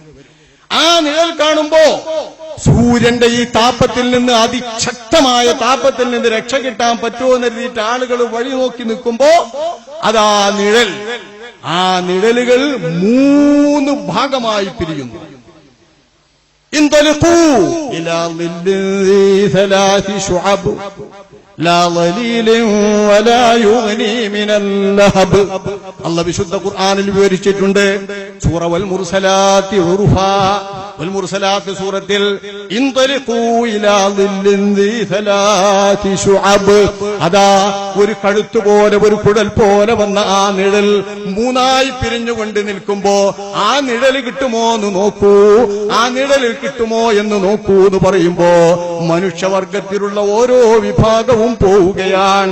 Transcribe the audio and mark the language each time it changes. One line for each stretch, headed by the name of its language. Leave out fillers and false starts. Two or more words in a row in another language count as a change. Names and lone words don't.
Malayalam: ആ നിഴൽ കാണുമ്പോ സൂര്യന്റെ ഈ താപത്തിൽ നിന്ന്, അതിശക്തമായ താപത്തിൽ നിന്ന് രക്ഷ കിട്ടാൻ പറ്റുമോ എന്ന് കരുതിയിട്ട് ആളുകൾ വഴി നോക്കി നിൽക്കുമ്പോ അതാ നിഴൽ, ആ നിഴലുകൾ 3 ഭാഗമായി പിരിയുന്നു.
Arabic: انطلقوا إلى ظل ذي 3 شعب لا ظليل ولا يغني من اللهب.
Malayalam: അല്ലാഹു വിശുദ്ധ ഖുർആനിൽ വിവരിച്ചിട്ടുണ്ട്, സൂറ
Arabic: والمرسلات عرفا.
Malayalam: വൽ മുർസലാത്ത് സൂറത്തിൽ
Arabic: انطلقوا إلى ظل ذي ثلاث شعب,
Malayalam: അതാ ഒരു കഴുത്തുപോലെ ഒരു കുഴൽ പോലെ വന്ന ആ നിഴൽ മൂന്നായി പിരിഞ്ഞുകൊണ്ട് നിൽക്കുമ്പോ ആ നിഴൽ കിട്ടുമോ എന്ന് നോക്കൂ, ആ നിഴലിൽ കിട്ടുമോ എന്ന് നോക്കൂ എന്ന് പറയുമ്പോ മനുഷ്യവർഗത്തിലുള്ള ഓരോ വിഭാഗവും പോവുകയാണ്.